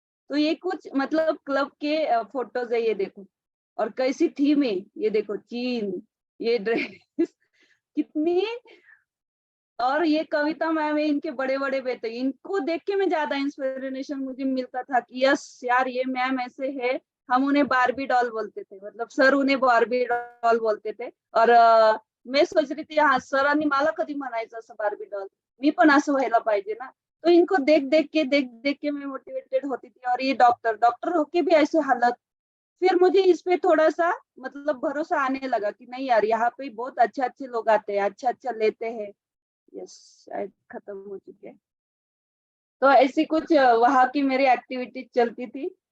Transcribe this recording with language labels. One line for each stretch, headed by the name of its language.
Hindi: तो ये कुछ मतलब क्लब के फोटोज है, ये देखो। और कैसी थी मैं, ये देखो चीन, ये ड्रेस कितनी। और ये कविता मैम है, इनके बड़े बड़े बेटे, इनको देख के मैं ज्यादा इंस्पिरेशन मुझे मिलता था कि यस यार ये मैम ऐसे है। हम उन्हें बारबी डॉल बोलते थे, मतलब सर उन्हें बारबी डॉल बोलते थे। और मैं सोच रही थी हाँ
Marathi: सरांनी मला कधी म्हणायचं असं बारबी डॉल, मी पण असं व्हायला पाहिजे ना।
Hindi: तो इनको देख के मैं मोटिवेटेड होती थी। और ये डॉक्टर डॉक्टर होके भी ऐसे हालत, फिर मुझे इस पे थोड़ा सा मतलब भरोसा आने लगा कि नहीं यार यहाँ पे बहुत अच्छे अच्छे लोग आते हैं, अच्छा अच्छा लेते हैं। यस, शायद खत्म हो चुके हैं। तो ऐसी कुछ वहाँ की मेरी एक्टिविटीज चलती थी।